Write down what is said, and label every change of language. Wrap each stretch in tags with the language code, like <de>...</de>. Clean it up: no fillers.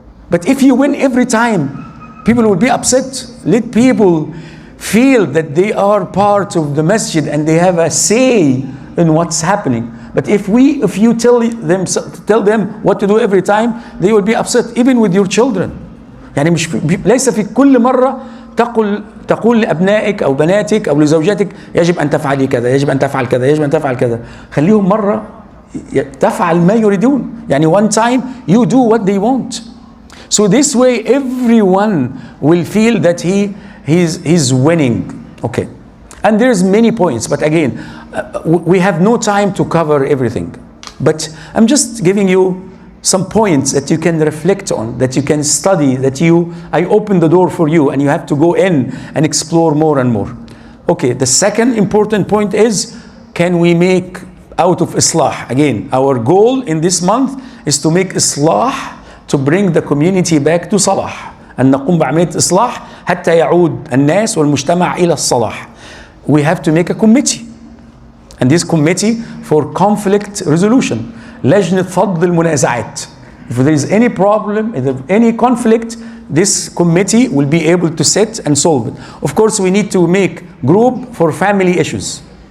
<en>But if you win every time, people will be upset. Let people feel that they are part of the masjid and they have a say in what's happening. But if you tell them what to do every time, they will be upset, even with your children.</en> <ar>يعني مش ليس في كل مرة تقول لأبنائك أو بناتك أو لزوجاتك يجب أن تفعلي كذا، يجب أن تفعل كذا، يجب أن تفعل كذا. خليهم مرة تفعل ما يريدون.</ar> <en>يعني one time you do what they want. So this way everyone will feel that he's winning. Okay. And there's many points, but again, we have no time to cover everything. But I'm just giving you some points that you can reflect on, that you can study, I open the door for you and you have to go in and explore more and more. Okay, the second important point is, can we make out of Islah? Again, our goal in this month is to make Islah, to bring the community back to Salah.</en> <ar>أن نقوم بعملية إصلاح حتى يعود الناس والمجتمع إلى الصلاح.</ar> <en>We have to make a committee. And this committee for conflict resolution.</en> <ar>لجنة فض المنازعات.</ar> <en>If there is any problem, if there is any conflict, this committee will be able to sit and solve it. Of course, we need to make group for family issues.</en>